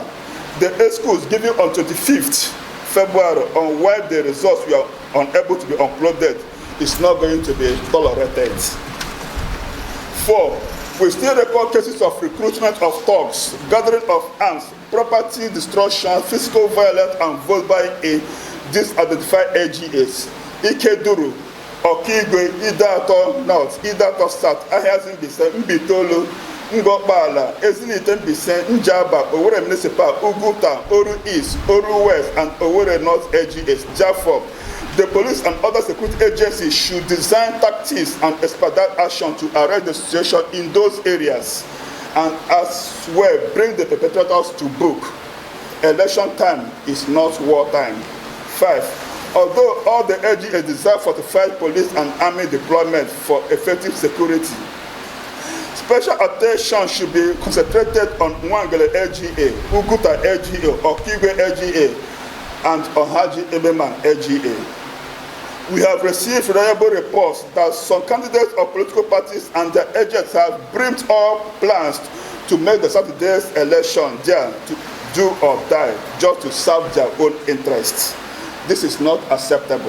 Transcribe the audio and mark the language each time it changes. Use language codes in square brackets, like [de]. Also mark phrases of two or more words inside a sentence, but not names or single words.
[en] The excuse given on 25th February on why the results were unable to be uploaded is not going to be tolerated. 4. We still record cases of recruitment of thugs, gathering of arms, property destruction, physical violence, and vote buying in disidentified AGAs. Ikeduru, Okigwe, Idato North, Idato South, Ahazin Bise, Mbitolo, Ngokbala, Ezinite Mbise, Njaba, Owerri Municipal, Uguta, Oru East, Oru West, and Owerri North AGAs, Jaffa. The police and other security agencies should design tactics and expedite action to arrest the situation in those areas, and as well bring the perpetrators to book. Election time is not war time. 5. Although all the AGAs desire fortified police and army deployment for effective security, special attention should be concentrated on Nwangele AGA, Uguta AGA, Okigwe AGA, and Ohaji Ebeman AGA. We have received reliable reports that some candidates of political parties and their agents have brimmed up plans to make the Saturday's election there to do or die just to serve their own interests. This is not acceptable.